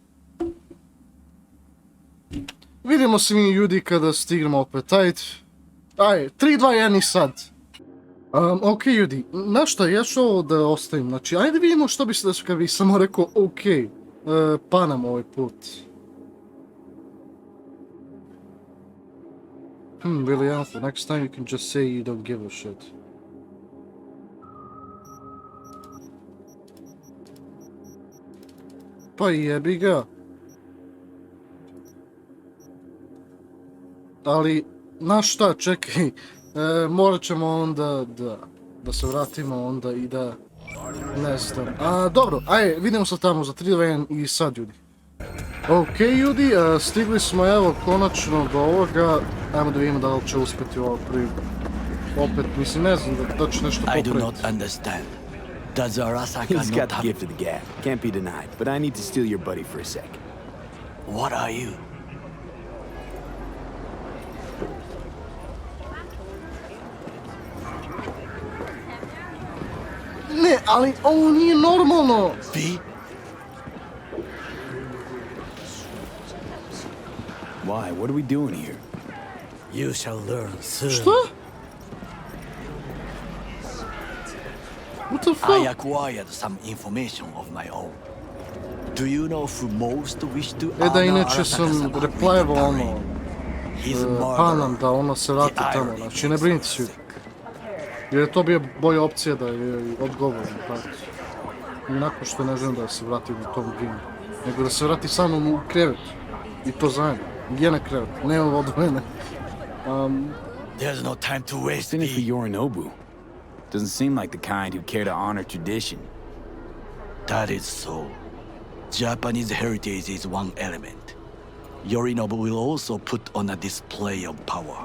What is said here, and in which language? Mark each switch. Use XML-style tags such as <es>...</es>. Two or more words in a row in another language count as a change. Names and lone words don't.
<bs>Vidimo se mi ljudi kada stignemo opet, ajde. 3, 2, 1 i sad. Ok ljudi, na šta, ja ću ovo da ostavim, znači ajde vidimo što bi se desilo kad bi samo rekao ok, pa nam ovaj put.</bs> <en>Really helpful, next time you can just say you don't give a shit.</en> <bs>Pa jebi ga. Ali, znaš šta, čekaj, morat ćemo onda da se vratimo onda i da, ne znam, dobro, ajde, vidimo se tamo za 3, 2, 1 i sad ljudi. Ok ljudi, stigli smo evo konačno do ovoga, ajmo da vidimo da li će uspjeti ovo prvi, opet, mislim, ne znam da će nešto popraviti.</bs> <en>I do not understand. Does Arasaka He's not got the have... gift of the gab, can't be denied, but I need to steal your buddy for a sec. What are you?</en> <bs>Ne, ali ovo nije normalno!</bs> <en>B? Why? What are we doing here? You shall learn soon. Šta? What the I fuck? acquired some information of my own. Do you know who most wish to</en> <bs>Da</bs> <en>honor</en> <bs>inače sam</bs> <en>Arasaka-sama with</en> <bs>replyvao</bs> <en>the</en> <bs>ono,</bs> <en>ring? His</en> <bs>Panam</bs> <en>murder.</en> <bs>da ona se vrati</bs> <en>The</en> <bs>tamo,</bs> <en>irony</en> <bs>znači ne</bs> <en>makes</en> <bs>brinite</bs> <en>no</en> <bs>se.</bs> <en>sick.</en> <bs>Jer je to bio bolja opcija da je odgovorim, tako. I nakon što ne želim da se vrati u tom ringu, nego da se vrati sa mnom u krevet. I to zajedno. Gdje na krevet, ne od mene.</bs> <en>There's no time to waste, What's in it for B. Yorinobu? Doesn't seem like the kind who care to honor tradition. That is so. Japanese heritage is one element. Yorinobu will also put on a display of power.</en>